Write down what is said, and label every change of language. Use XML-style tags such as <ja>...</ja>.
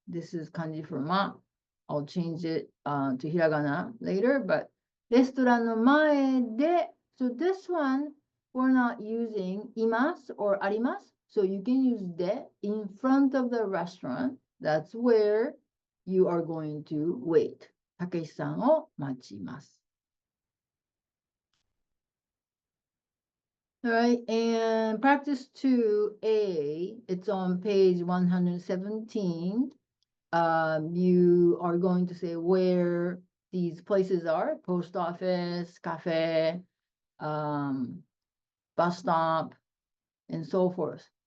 <en>This is kanji for ma. I'll change it to hiragana later, but</en> <ja>レストランの前で,</ja> <en>so this one, we're not using います or あります. So you can use で in front of the restaurant. That's where you are going to wait.</en> <ja>たけしさんを待ちます.</ja> <en>All right, and practice 2A, it's on page 117. You are going to say where these places are: post office, cafe, bus stop, and so forth.</en>